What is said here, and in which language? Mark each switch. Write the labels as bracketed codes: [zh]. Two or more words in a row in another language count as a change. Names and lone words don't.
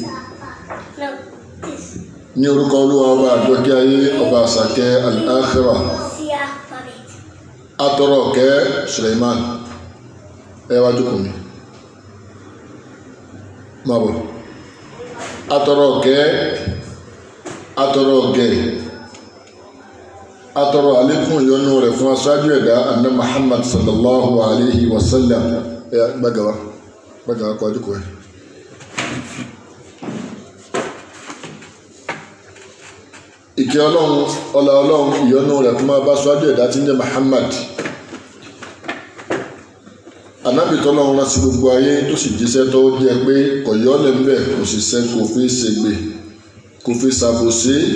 [yo] Ní orúkọ Olúwa ọba àjọkẹ́ ayé, ọba àṣàkẹ́ al-akhirah, atọrọ ọ̀kẹ́ Suleiman, ẹ wá jókòó mi máa bọ̀. Atọrọ ọ̀kẹ́, atọrọ ọ̀gẹ̀, atọrọ àlékún ìyọ́nú rẹ̀ fún aṣáájú ẹ̀dá anna Muhammad [ar] صلى الله عليه وسلم. [yo] Gbàgàwá kọ́ àdúkọ̀ ẹ̀. Ìkẹ́ Ọlọ́run, ọlá Ọlọ́run, ìyọ́nú rẹ̀ fún bá aṣáájú ẹ̀dá tí ń jẹ́ Muhammad, Ànábì tọ́lọ́run rán sí gbogbo ayé, tó sì jíṣẹ́ tó jẹ́ pé kò yọ́ lẹ̀ ńbẹ̀, kò sì ṣe kò fi ṣègbè, kò fi ṣàbòsí.